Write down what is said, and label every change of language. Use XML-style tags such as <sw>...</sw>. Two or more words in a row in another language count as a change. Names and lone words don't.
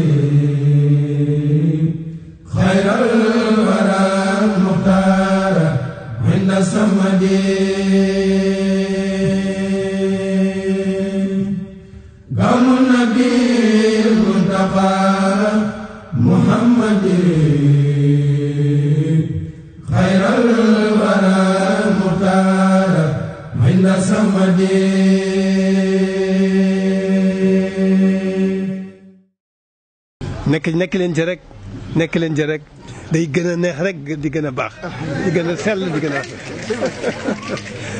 <ar>خير الورى المختار عند الصمد كون النبي المنتقى محمد خير الورى المختار عند الصمد</ar> <wo>nekk leen ci rek nekk leen ci rek day gën a neex rek di gën a baax di gën a sell di gën a</wo>